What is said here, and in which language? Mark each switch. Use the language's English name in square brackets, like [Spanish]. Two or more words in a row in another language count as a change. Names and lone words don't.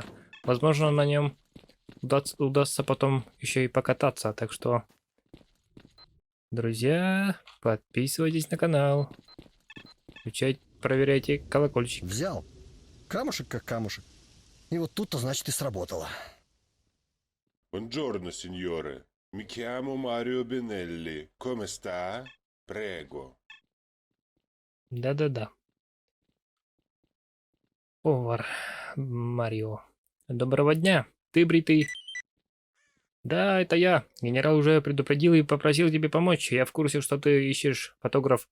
[Russian] Возможно, на нем удастся потом еще и покататься. Так что, друзья, подписывайтесь на канал. Включайте, проверяйте колокольчик. Взял. Камушек как камушек. И вот тут-то, значит, и сработало. [Italian] Buongiorno signore, mi chiamo Mario Benelli. Come sta? Prego. [Russian] Да-да-да. Повар Марио. Доброго дня. Ты бритый? Да, это я. Генерал уже предупредил и попросил тебе помочь. Я в курсе, что ты ищешь фотограф.